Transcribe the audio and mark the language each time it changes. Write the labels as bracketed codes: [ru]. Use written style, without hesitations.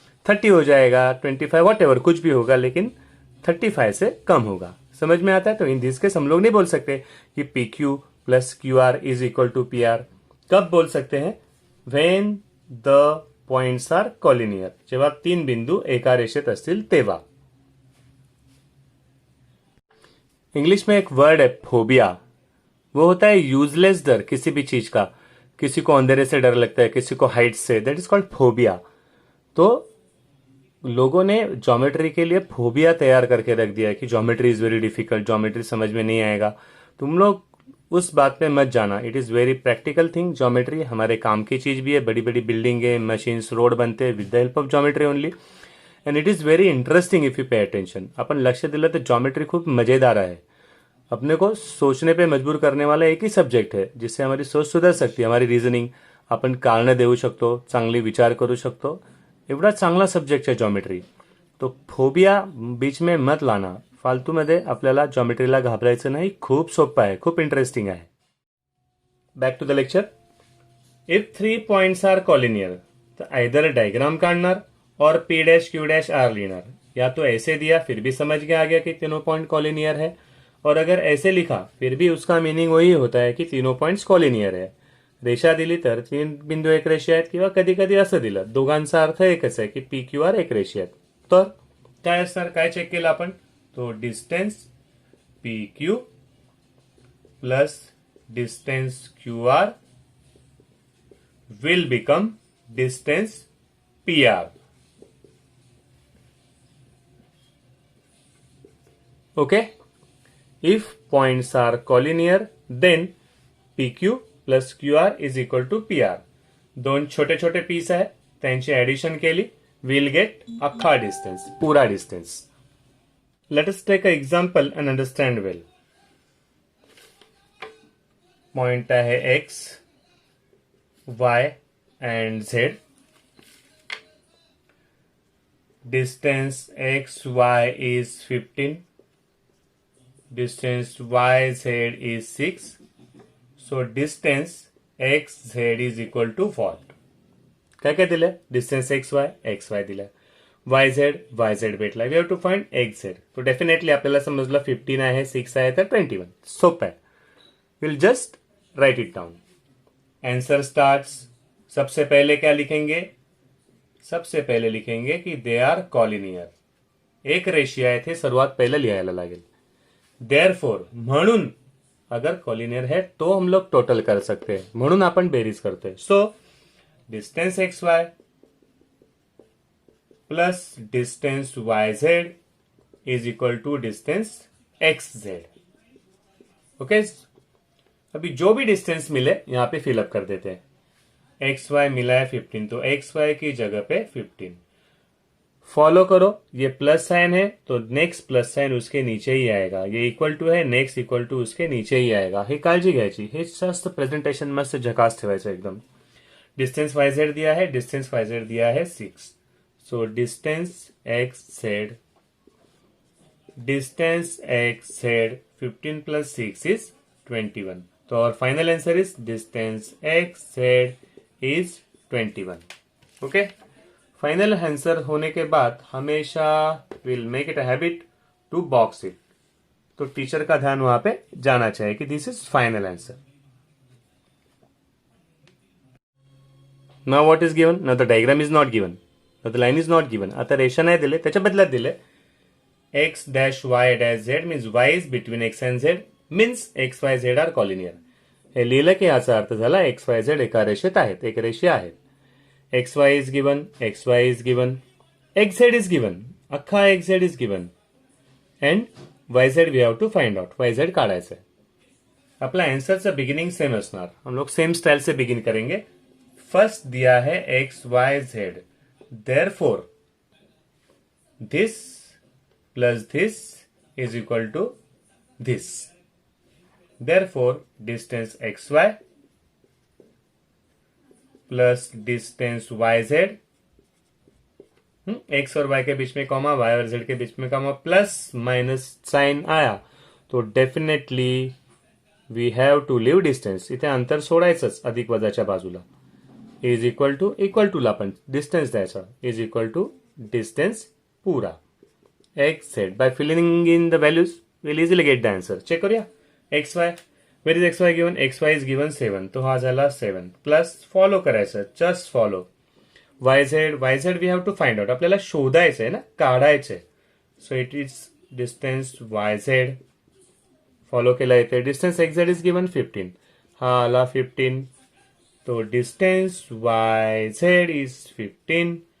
[hi] 30 हो जाएगा, 25 वॉट कुछ भी होगा, लेकिन 35 से कम होगा. समझ में आता है? तो [en] in this case [hi] हम लोग नहीं बोल सकते कि PQ plus QR [en] Is equal to PR. [hi] कब बोल सकते हैं? [en] When the points are collinear. [mr] जेव्हा 3 बिंदू एका रेषेत असतील तेव्हा. [hi] इंग्लिश में एक वर्ड है फोबिया. वो होता है यूजलेस डर किसी भी चीज का. किसी को अंधेरे से डर लगता है, किसी को हाइट से, [en] That is called phobia. [hi] तो लोगों ने ज्योमेट्री के लिए फोबिया तैयार करके रख दिया है कि [en] geometry is very difficult, [hi] geometry समझ में नहीं आएगा. तुम लोग उस बात में मत जाना. [en] It is very practical thing. [hi] Geometry हमारे काम की चीज भी है. बड़ी बड़ी बिल्डिंगे, मशीन्स, रोड बनते हैं [en] With the help of geometry only. And it is very interesting if you pay attention. [mr] आपण लक्ष दिलं तर ज्योमेट्री खूप मजेदार आहे. [hi] अपने को सोचने पे मजबूर करने वाला एक ही सब्जेक्ट है जिससे हमारी सोच सुधर सकती है. [mr] हमारी रिझनिंग, आपण कारण देऊ शकतो, चांगली विचार करू शकतो. एवढा चांगला सब्जेक्ट है ज्योमेट्री. [hi] तो फोबिया बीच में मत लाना. [mr] फालतूमध्ये आपल्याला ज्योमेट्रीला घाबरायचं नाही. खूप सोपं आहे, खूप इंटरेस्टिंग आहे. [en] Back to the lecture. If 3 points are collinear तो either diagram काढणार [hi] और P dash Q dash R लेणार. या तो ऐसे दिया फिर भी समझ के आ गया कि तीनों पॉइंट कॉलिनियर है, और अगर ऐसे लिखा फिर भी उसका मीनिंग वही होता है की तीनों पॉइंट्स कॉलिनियर है. [mr] रेषा दिली तर 3 बिंदू एक रेषीय आहेत, किंवा कधी कधी असं दिलं दोघांचा अर्थ एकच आहे की PQR एक रेषीय आहेत. तर काय असणार? काय चेक केलं आपण? तो distance PQ [en] Plus distance QR will become distance PR. Okay? If points are collinear, then PQ plus QR is equal to PR. [mr] दोन छोटे छोटे पीस आहे, त्यांची ऍडिशन केली, [en] we'll get [mr] अख्खा डिस्टन्स, [hi] पूरा distance. [en] Let us take an example and understand well. [mr] Point आहे X, Y and Z. [en] Distance XY is 15. Distance YZ is 6. So distance XZ is equal to what? [mr] काय काय दिलंय? Distance XY दिलाय, YZ भेटला. [en] We have to find XZ. [mr] तो definitely आपल्याला समजलं 15 आहे, 6 आहे तर 21. सोपं आहे. [en] Will just write it down. Answer starts. [hi] सबसे पहले क्या लिखेंगे? सबसे पहले लिखेंगे कि [en] They are collinear. [mr] एक रेषीय आहे ते सर्वात पहले लिहायला लागेल. [hi] देयरफॉर, म्हणून अगर कॉलिनियर है तो हम लोग टोटल कर सकते हैं, [mr] म्हणून आपण बेरीज करते. [en] So distance XY plus distance YZ is equal to distance XZ. [hi] Okay, अभी जो भी डिस्टेंस मिले यहां पे फिलअप कर देते हैं. XY मिला है 15, तो XY की जगह पे 15. फॉलो करो, ये प्लस साइन है तो नेक्स्ट प्लस साइन उसके नीचे ही आएगा. ये इक्वल टू है, नेक्स्ट इक्वल टू उसके नीचे ही आएगा. [mr] हे काळजी घ्यायची. हे जास्त प्रेझेंटेशन मस्त झकास ठेवायचं एकदम. [en] Distance YZ दिया है, distance YZ दिया है 6. So distance XZ, distance XZ 15 plus 6 is 21. तो और final answer is distance XZ is 21. Okay, final answer [hi] होने के बाद हमेशा [en] Will make it a habit to box it. [hi] तो टीचर का ध्यान वहां पे जाना चाहिए कि [en] This is final answer. Now what is given? Now the diagram is not given, now the line is not given. [mr] आता रेषा नाही दिले, त्याच्या बदल्यात दिले x dash y dash z [en] Means y is between x and z means x y z are collinear. [mr] हे लिहिलं की याचा अर्थ झाला एक्स वाय झेड एका रेषेत आहेत, एक रेषीय आहेत. [en] XY is given, XY is given, XZ is given, अख्खा XZ is given and YZ we have to find out. [mr] YZ काढायचं आहे. आपला आंसरचं बिगिनिंग सेम असणार. [hi] हम लोग सेम स्टाइल से बिगिन करेंगे. फर्स्ट दिया है XYZ, [en] Therefore this plus this is equal to this. [hi] Therefore, distance XY plus distance YZ, X और Y के बीच में कॉमा, Y और Z के बीच में कॉमा, प्लस माइनस साइन आया तो definitely [en] We have to leave distance. [mr] इथे अंतर सोडायचंच अधिक वजाच्या बाजूला. इज इक्वल टू ला पण डिस्टेंस द्यायचा. [en] Is equal to distance पूरा XZ. By filling in the values will easily get the answer. [mr] Check करूया. [en] XY, where is XY given? XY is given 7, [mr] तो हा झाला 7 प्लस फॉलो करायचं, just follow. [en] YZ we have to find out. [mr] आपल्याला शोधायचंय ना, काढायचंय. [en] So it is distance YZ. [mr] Follow केला येते. [en] distance XZ is given 15, [mr] हा आला 15. [en] तो distance YZ is 15.